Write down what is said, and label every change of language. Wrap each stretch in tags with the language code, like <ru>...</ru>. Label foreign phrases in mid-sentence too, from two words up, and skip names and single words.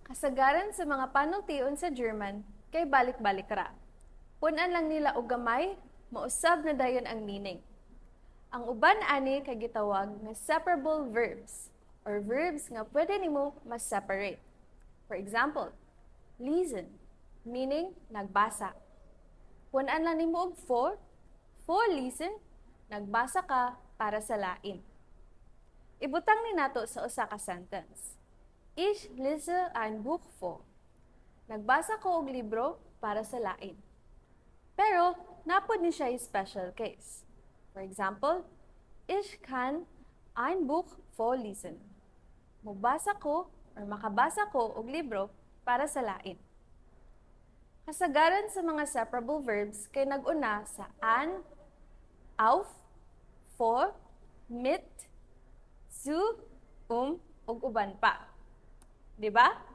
<ceb>Kasagaran sa mga panultiun sa German, kay balik-balik ra. Punan lang nila og gamay, mausab na dayon ang meaning. Ang uban ani kay gitawag nga</ceb> <en>separable verbs</en> <ceb>or verbs nga pwede nimo mas-separate.</ceb> <en>For example, lesen,</en> <ceb>meaning nagbasa. Punan lang nimo og</ceb> <de>for lesen,</de> <ceb>nagbasa ka para sa lain. Ibutang ni nato sa usa ka sentence.</ceb> <de>Ich lese ein Buch vor.</de> <ceb>Nagbasa ko og libro para sa lain. Pero, napod ni siya special case.</ceb> <en>For example,</en> <de>ich kann ein Buch vorlesen.</de> <ceb>Mubasa ko or makabasa ko og libro para sa lain. Kasagaran sa mga</ceb> <en>separable verbs</en> <ceb>kay nag-una sa</ceb> <de>an, auf, for, mit, zu,</de> <ceb>ug uban pa. Di ba?</ceb>